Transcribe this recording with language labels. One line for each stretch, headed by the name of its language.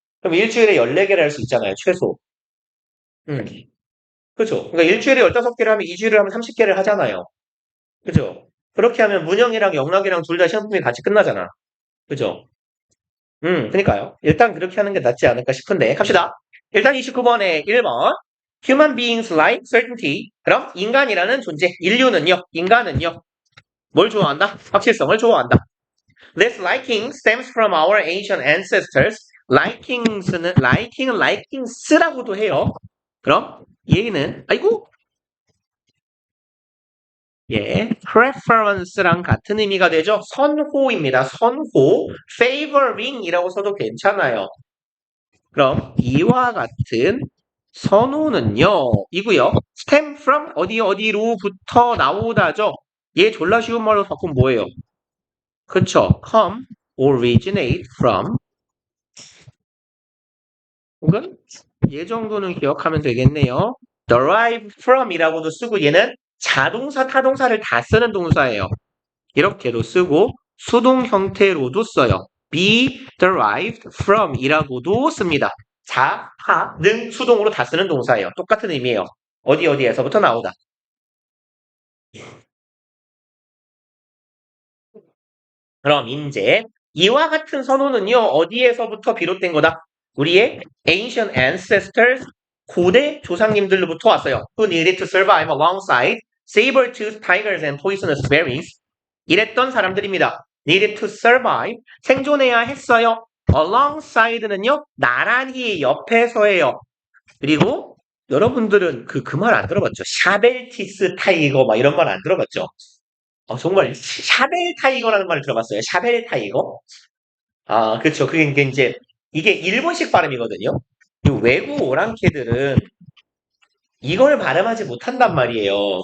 Korean: 그럼 일주일에 14개를 할 수 있잖아요. 최소. 음. 그죠? 그러니까 일주일에 15개를 하면 2주일을 하면 30개를 하잖아요. 그죠? 그렇게 하면 문영이랑 영락이랑 둘 다 시험품이 같이 끝나잖아. 그죠? 그니까요. 일단 그렇게 하는 게 낫지 않을까 싶은데 갑시다. 일단 29번에 1번
English: Human beings like certainty.
Korean: 그럼 인간이라는 존재, 인간은요 뭘 좋아한다? 확실성을 좋아한다.
English: This liking stems from our ancient ancestors.
Korean: liking은 likings라고도 해요. 그럼 얘는 아이고 preference랑 같은 의미가 되죠. 선호입니다. 선호. favoring이라고 써도 괜찮아요. 그럼 이와 같은 선호는요. 이고요. stem from 어디로부터 나오다죠. 얘 졸라 쉬운 말로 바꾸면 뭐예요? 그쵸.
English: come, originate from
Korean: 혹은 얘 정도는 기억하면 되겠네요.
English: derive from
Korean: 이라고도 쓰고 얘는 자동사, 타동사를 다 쓰는 동사예요. 이렇게도 쓰고 수동 형태로도 써요.
English: be derived from
Korean: 이라고도 씁니다. 자, 하, 능, 수동으로 다 쓰는 동사예요. 똑같은 의미예요. 어디에서부터 나오다. 그럼 이제 이와 같은 선호는요. 어디에서부터 비롯된 거다? 우리의
English: ancient ancestors
Korean: 고대 조상님들로부터 왔어요.
English: Who needed to survive alongside saber-toothed tigers and poisonous berries.
Korean: 이랬던 사람들입니다.
English: needed to survive
Korean: 생존해야 했어요. alongside는요. 나란히 옆에서예요. 그리고 여러분들은 그 말 안 들어봤죠? 샤벨티스 타이거 막 이런 말 안 들어봤죠? 정말 샤벨 타이거라는 말을 들어봤어요. 샤벨 타이거? 그쵸. 그게 이제 이게 일본식 발음이거든요. 외국 오랑캐들은 이걸 발음하지 못한단 말이에요.